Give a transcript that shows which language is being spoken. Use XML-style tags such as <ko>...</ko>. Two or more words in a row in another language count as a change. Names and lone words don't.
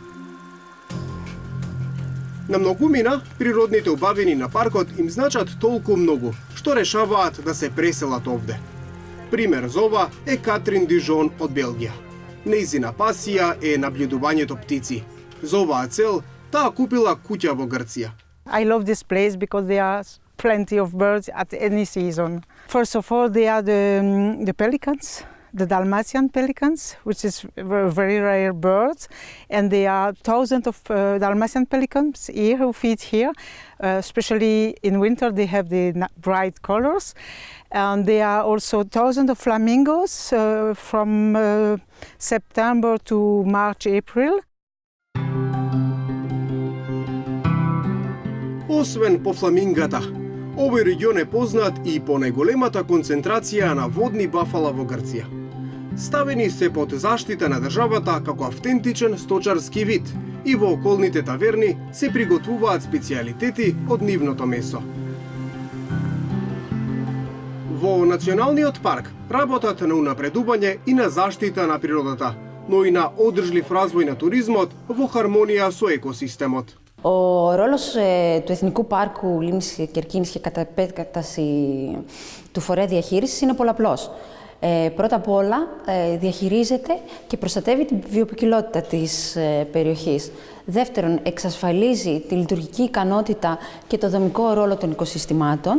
<mk>На многумина, природните убавини на паркот им значат толку многу, што решаваат да се преселат овде. Пример за ова е Катрин Дижон од Белгија. Нејзина пасија е наблюдувањето птици. За оваа цел, таа купила куќа во Грција.</mk> <en>I love this place because there are plenty of birds at any season. First of all, there are the pelicans, the Dalmatian pelicans, which is a very rare bird, and there are thousands of Dalmatian pelicans here who feed here. Especially in winter, they have the bright colors, and there are also thousands of flamingos from September to March, April.</en> <mk>Освен по фламингата, овој регион е познат и по најголемата концентрација на водни бафала во Грција. Ставени се под заштита на државата како автентичен сточарски вид и во околните таверни се приготвуваат специјалитети од нивното месо. Во Националниот парк работат на унапредување и на заштита на природата, но и на одржлив развој на туризмот во хармонија со екосистемот.</mk> <el>Ο ρόλος του Εθνικού Πάρκου Λίμνης Κερκίνης και κατά επέκταση του φορέα διαχείρισης είναι πολλαπλός. Πρώτα απ' όλα διαχειρίζεται και προστατεύει την βιοποικιλότητα της περιοχής. Δεύτερον, εξασφαλίζει τη λειτουργική ικανότητα και το δομικό ρόλο των οικοσυστημάτων.</el>